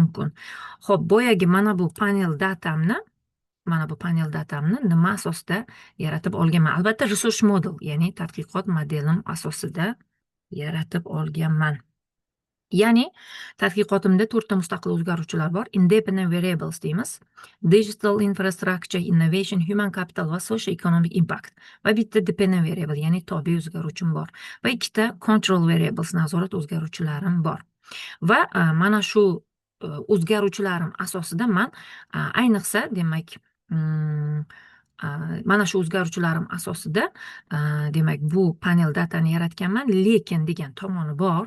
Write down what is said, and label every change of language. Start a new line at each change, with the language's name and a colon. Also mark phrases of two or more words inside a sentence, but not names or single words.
Uzbek: Xo'p, boyagi mana bu
English: panel datamni
Uzbek: mana bu
English: panel datamni
Uzbek: nima asosida yaratib olganman? Albatta, research model, ya'ni tadqiqot modelim asosida yaratib olganman. Ya'ni tadqiqotimda to'rtta mustaqil o'zgaruvchilar bor.
English: Independent variables deymiz. Digital infrastructure, innovation, human capital va socio economic impact.
Uzbek: Va bitta
English: dependent variable,
Uzbek: ya'ni tobe o'zgaruvchim bor. Va ikkita
English: control variables,
Uzbek: nazorat o'zgaruvchilarim bor. Va mana shu o'zgaruvchilarim asosida man ayniqsa, demak, mm, mana shu o'zgaruvchilarim asosida demak bu
English: panel datani
Uzbek: yaratganman, lekin degan tomoni bor.